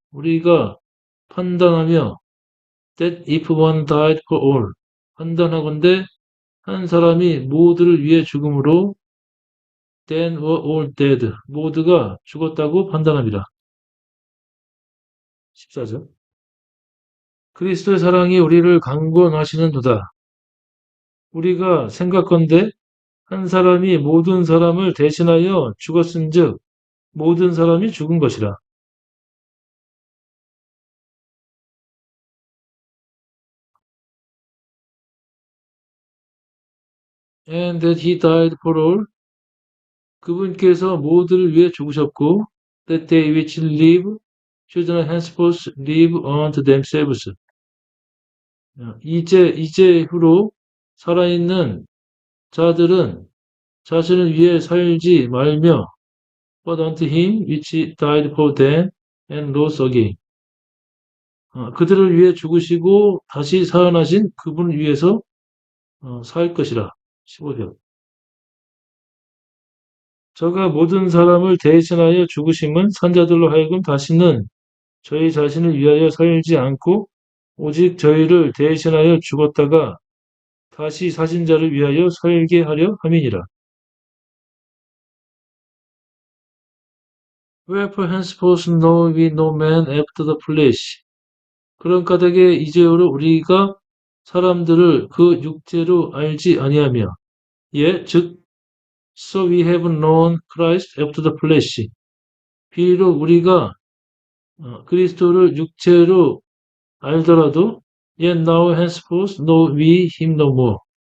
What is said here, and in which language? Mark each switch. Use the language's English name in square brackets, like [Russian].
[Korean] 우리가 판단하며 [English] that if one died for all. [Korean] 판단하건대 한 사람이 모두를 위해 죽음으로 [English] then were all dead. [Korean] 모두가 죽었다고 판단합니다. 14절. 그리스도의 사랑이 우리를 강권하시는도다. 우리가 생각건대 한 사람이 모든 사람을 대신하여 죽었은즉 모든 사람이 죽은 것이라. [English] And that he died for all. [Korean] 그분께서 모두를 위해 죽으셨고 [English] that they which live should not henceforth live unto themselves. [Korean] 이제후로 살아있는 자들은 자신을 위해 살지 말며 [English] but unto him which died for them and rose again. [Korean] 그들을 위해 죽으시고 다시 살아나신 그분을 위해서 살 것이라. 15절. 저가 모든 사람을 대신하여 죽으심은 산자들로 하여금 다시는 저희 자신을 위하여 살지 않고 오직 저희를 대신하여 죽었다가 다시 사신 자를 위하여 살게 하려 함이니라. [English] Wherefore henceforth know we no man after the flesh. [Korean] 그런 까닭에 이제후로 우리가 사람들을 그 육체로 알지 아니하며 즉 [English] so we have known Christ after the flesh. [Korean] 비록 우리가 그리스도를 육체로 알더라도 [English] yet now henceforth know we him no more.